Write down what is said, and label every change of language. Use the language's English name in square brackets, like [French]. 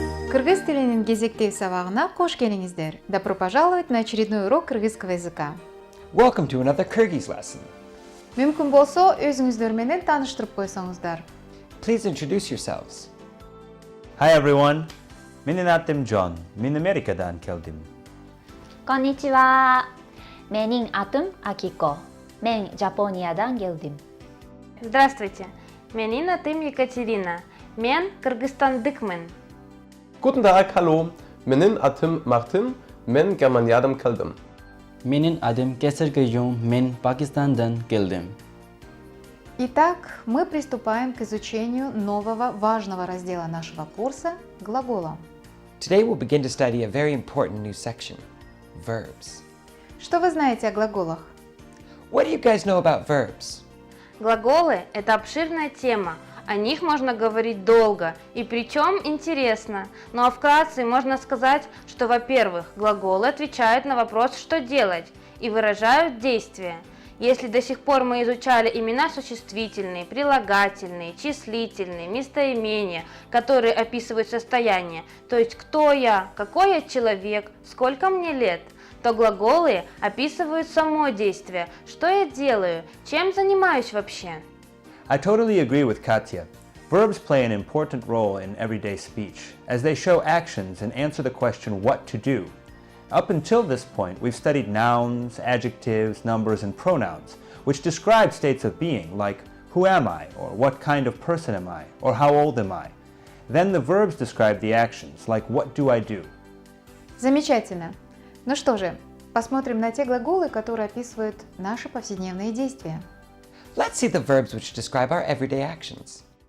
[Kyrgyz] Кыргыз тилинин кезектеги сабагына кош келиңиздер. [Russian] Добро пожаловать на очередной урок кыргызского языка. [English] welcome to another Kyrgyz lesson. [Kyrgyz] Мүмкүн болсо, өзүңүздөр менен тааныштырып койсоңуздар. [English] Please introduce yourselves. Hi everyone, [Kyrgyz] менин атым Джон, мен Америкадан келдим. [Japanese] Konnichiwa. [Kyrgyz] Менин атым Акико. Мен Жапониядан келдим. [Russian] Здравствуйте, [Kyrgyz] менин атым Екатерина. Мен Кыргызстандыкмын. [German] Guten Tag, hallo. [Kyrgyz] Менин атым Мартин, мен Германиядан келдим. Менин адым Кесер Гайюм, мен Пакистандан келдим. [Russian] Итак, мы приступаем к изучению нового важного раздела нашего курса – глагола. [English] Today we'll begin to study a very important new section, verbs. [Russian] Что вы знаете о глаголах? [English] What do you guys know about verbs? [Russian] Глаголы – это обширная тема. О них можно говорить долго, и причем интересно. Ну а вкратце можно сказать, что, во-первых, глаголы отвечают на вопрос «что делать» и выражают действие. Если до сих пор мы изучали имена существительные, прилагательные, числительные, местоимения, которые описывают состояние, то есть кто я, какой я человек, сколько мне лет, то глаголы описывают само действие, что я делаю, чем занимаюсь вообще. [English] I totally agree with Katya. Verbs play an important role in everyday speech, as they show actions and answer the question what to do. Up until this point, we've studied nouns, adjectives, numbers, and pronouns, which describe states of being, like who am I, or what kind of person am I, or how old am I. Then the verbs describe the actions, like what do I do. [Russian] Замечательно. Ну что же, посмотрим на те глаголы, которые описывают наши повседневные действия. [English] Let's see the verbs which describe our everyday actions.